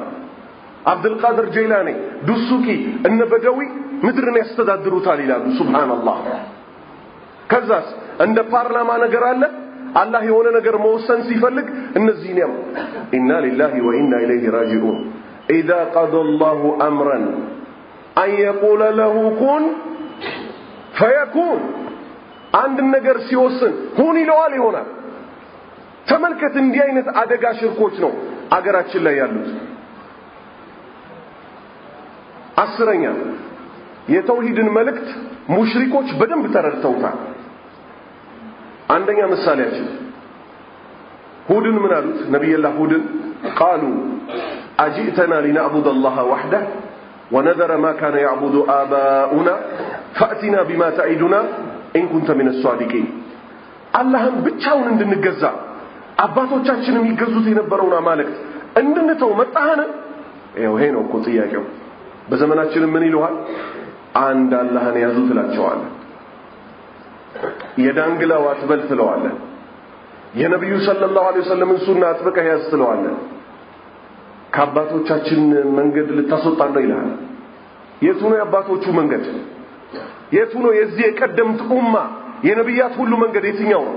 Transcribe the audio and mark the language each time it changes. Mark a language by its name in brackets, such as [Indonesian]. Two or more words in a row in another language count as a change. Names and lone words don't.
[Amharic] አብዱል ቃድር ጀይላኒ ዱሱቂ እነ በደዊ ምድርን ያስተዳድሩታል ይላሉ ሱብሃንአላህ ከዛስ እንደ ፓርላማ ነገር አለ አላህ የሆነ ነገር መወሰን ሲፈልግ እነዚህ ነው [Arabic] إنا لله وإنا إليه راجعون اذا قضى الله امرا ان يقول له كن فيكون [Amharic] አንድ ነገር ሲወስን ሁን ይለዋል ይሆናል ተመልከት እንዲህ አይነት አደጋ ሽርኮች ነው አገራችን ላይ ያሉት አስረኛ የተውሂድን መልእክት ሙሽሪኮች በደንብ ተረድተውታል አንደኛ ምሳሌያችን ሁድን ምን አሉት ነብዩላህ ሁድን [Arabic] قالوا أجئتنا لنعبد الله وحده ونذر ما كان يعبد آباؤنا فأتنا بما تعدنا إن كنت من الصادقين اللهم [Amharic] ብቻውን እንድንገዛ አባቶቻችንም ይገዙት የነበረውን አማልክት እንድንተው መጣህነ ይሄ ነው እኮ ጥያቄው በዘመናችን ምን ይሉሃል አንድ አላህን ያዙ ትላቸዋል የዳንግላው አትበል ትለዋል የነብዩ [Arabic] صلى الله عليه وسلم [Amharic] ሱና አጥብቀህ ያዝ ትለዋል ከአባቶቻችን መንገድ ልታስወጣን ነው ይላል የቱ ነው የአባቶቹ መንገድ የቱ ነው የዚህ የቀደምት ኡማ የነብያት ሁሉ መንገድ የትኛው ነው